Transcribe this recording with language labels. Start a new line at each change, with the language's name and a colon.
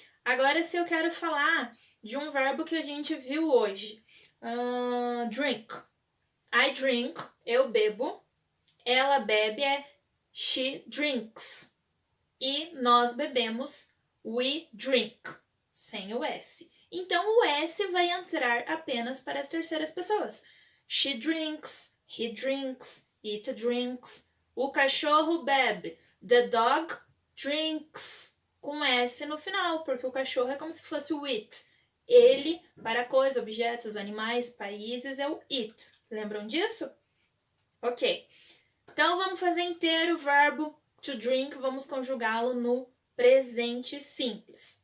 Portuguese: Agora, se eu quero falar de um verbo que a gente viu hoje, drink.
English: I drink,
Portuguese: eu bebo. Ela bebe, é
English: she drinks.
Portuguese: E nós bebemos,
English: we drink,
Portuguese: sem o S. Então, o S vai entrar apenas para as terceiras pessoas.
English: She drinks, he drinks, it drinks.
Portuguese: O cachorro bebe.
English: The dog drinks,
Portuguese: com S no final, porque o cachorro é como se fosse o it. Ele, para coisas, objetos, animais, países, é o it. Lembram disso? Ok. Então, vamos fazer inteiro o verbo to drink, vamos conjugá-lo no presente simples.